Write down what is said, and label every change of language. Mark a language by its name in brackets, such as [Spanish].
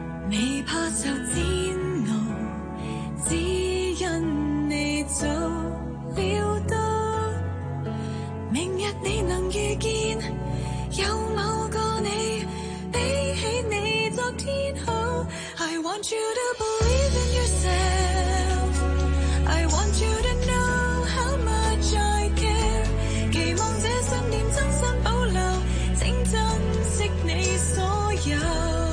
[Chinese] 未怕受煎熬，只因你早料到，明日你能遇见有某个你，比起你昨天好。 [English] I want you to believe in yourself. I want you to know how much I care. [Chinese] 期望这信念真心保留，请珍惜你所有。